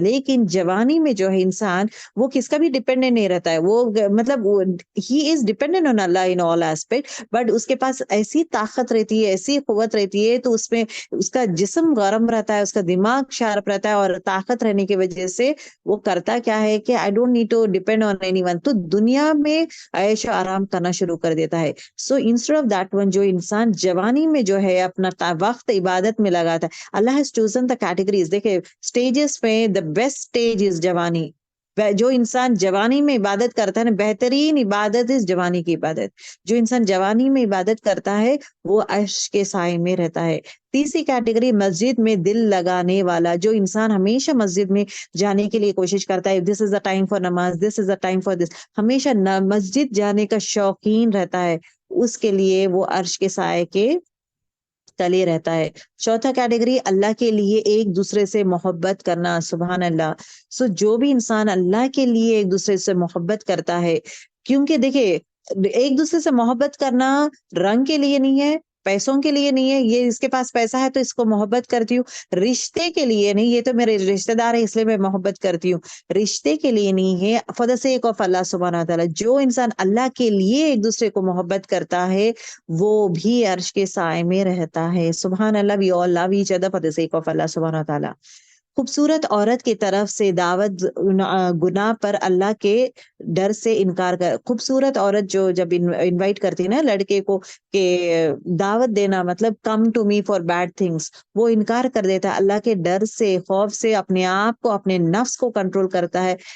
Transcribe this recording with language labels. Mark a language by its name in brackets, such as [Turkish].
[Urdu] لیکن جوانی میں جو ہے انسان وہ کس کا بھی ڈیپینڈنٹ نہیں رہتا ہے, وہ مطلب [English] he is dependent on Allah in all aspect, but [Urdu] اس کے پاس ایسی طاقت رہتی ہے, ایسی قوت رہتی ہے, تو اس میں اس کا جسم گرم رہتا ہے, اس کا دماغ شارپ رہتا ہے, اور طاقت رہنے کی وجہ سے وہ کرتا کیا ہے کہ [English] I don't need to depend on anyone, [Urdu] تو دنیا میں عیش و آرام کرنا شروع کر دیتا ہے. [English] So instead of that one, [Urdu] جو انسان جوانی میں جو ہے اپنا وقت عبادت میں لگاتا ہے, [English] Allah has chosen the categories. [Urdu] دیکھیں [English] stages میں the best stage is جوانی. [Urdu] جو انسان جوانی میں عبادت کرتا ہے نا, بہترین عبادت اس جوانی کی عبادت. جو انسان جوانی میں عبادت کرتا ہے وہ عرش کے سائے میں رہتا ہے. تیسری کیٹیگری, مسجد میں دل لگانے والا. جو انسان ہمیشہ مسجد میں جانے کے لیے کوشش کرتا ہے, [English] this is a time for namaz, this is a time for this, [Urdu] ہمیشہ مسجد جانے کا شوقین رہتا ہے, اس کے لیے وہ عرش کے سائے کے تلے رہتا ہے. چوتھا کیٹیگری, اللہ کے لیے ایک دوسرے سے محبت کرنا. سبحان اللہ. سو جو بھی انسان اللہ کے لیے ایک دوسرے سے محبت کرتا ہے, کیونکہ دیکھیں ایک دوسرے سے محبت کرنا رنگ کے لیے نہیں ہے, پیسوں کے لیے نہیں ہے, یہ اس کے پاس پیسہ ہے تو اس کو محبت کرتی ہوں, رشتے کے لیے نہیں, یہ تو میرے رشتے دار ہے اس لیے میں محبت کرتی ہوں, رشتے کے لیے نہیں ہے, [English] For the sake of Allah سبحانہ وتعالی. [Urdu] جو انسان اللہ کے لیے ایک دوسرے کو محبت کرتا ہے وہ بھی عرش کے سائے میں رہتا ہے. سبحان اللہ. [English] We all love each other for the sake of Allah سبحانہ وتعالی. [Urdu] خوبصورت عورت کی طرف سے دعوت, گناہ پر اللہ کے ڈر سے انکار کر. خوبصورت عورت جو جب انوائٹ کرتی ہے نا لڑکے کو کہ دعوت دینا, مطلب [English] come to me for bad things, [Urdu] وہ انکار کر دیتا ہے اللہ کے ڈر سے, خوف سے, اپنے آپ کو, اپنے نفس کو کنٹرول کرتا ہے.